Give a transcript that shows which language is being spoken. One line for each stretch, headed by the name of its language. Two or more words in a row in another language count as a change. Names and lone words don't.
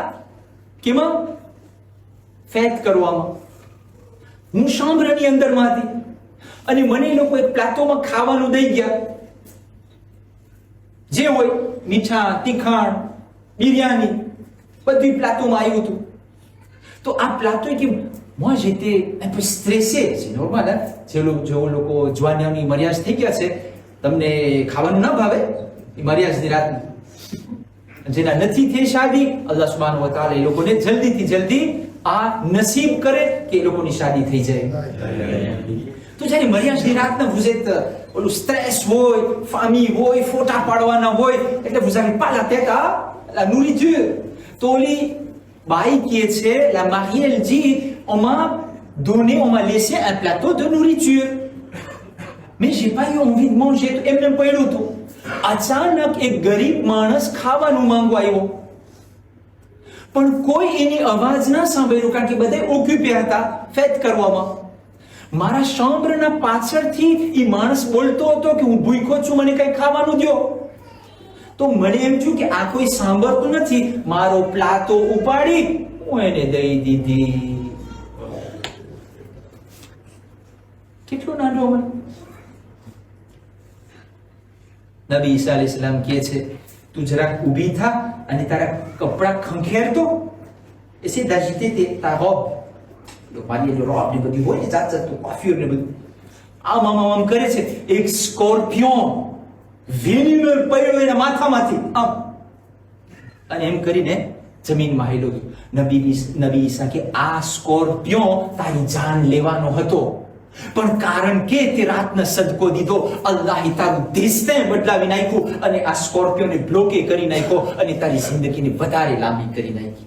Gujarati: કેમાં? ફેત કરવામાં. હું શામ્બ્રની અંદરમાં હતી અને મને એ લોકો એક પ્લાટોમાં ખાવાનું દઈ ગયા. જે હોય મીઠા તીખાણ બિરયાની બધું પ્લાટોમાં આવ્યું હતું. તો આ પ્લાટો કે
French: moi j'étais un peu stressé, c'est normal hein.
Gujarati: જે લોકો જવાનીઓની મર્યાદા થઈ ગયા છે, તમને ખાવાનું ન ભાવે એ મર્યાદની રાત, જેના નથી થઈ શાદી,
Arabic: الله سبحانه وتعالى
Gujarati: એ લોકોને જલ્દીથી જલ્દી આ નસીબ કરે કે એ લોકોની શાદી થઈ જાય. તો જ્યારે મર્યાદની રાતના
French: vous êtes
Gujarati: ઓલું સ્ટ્રેસ હોય, ફામી હોય, ફોટા પાડવાના હોય, એટલે
French: vous avez pas la tête à la nourriture.
Gujarati: તો ઓલી બાઈ
French: qui છે, la mariée, elle dit on m'a laissé un plateau de nourriture, mais j'ai pas eu envie de manger.
Gujarati: તો એમને પડ્યું હતું. અચાનક એક ગરીબ માણસ ખાવાનું માંગવા આવ્યો, પણ કોઈ એની અવાજ ના સાંભળ્યું, કારણ કે બધા ઓક્યુપે હતા ફેત કરવામાં. મારા શામ્બ્રના પાછળથી એ માણસ બોલતો હતો કે હું ભૂખ્યો છું, મને કઈ ખાવાનું દ્યો. તો મને એમ થયું કે આ કોઈ સાંભળતું નથી, મારો પ્લાટો ઉપાડી હું એને દઈ દીધી. કેટલું નાનો અમલ. નબી ઈસા
Arabic: عليه السلام
Gujarati: કહે છે તું જરાક ઊભી થા અને તારા કપડા ખંખેરતો, એસે
French: d'agiter ta robe, le panier de robe
Gujarati: ને બધી હોય ને જાત જાતનું coiffure ને બધું, આમ કરે છે. એક સ્કોર્પિયોન વેનિમર પડ્યો એના માથામાંથી આમ, અને એમ કરીને જમીનમાં હેલો ગયો. નબી ઈસા કે આ સ્કોર્પિયોન તારી જાન લેવાનો હતો, પણ કારણ કે તે રાતનો સદકો દીધો, અલ્લાહે તારું દેસ્તેન બદલાવી નાખ્યું અને આ સ્કોર્પિયોને બ્લોકે કરી નાખ્યો અને તારી જિંદગીને વધારે લાંબી કરી નાખી.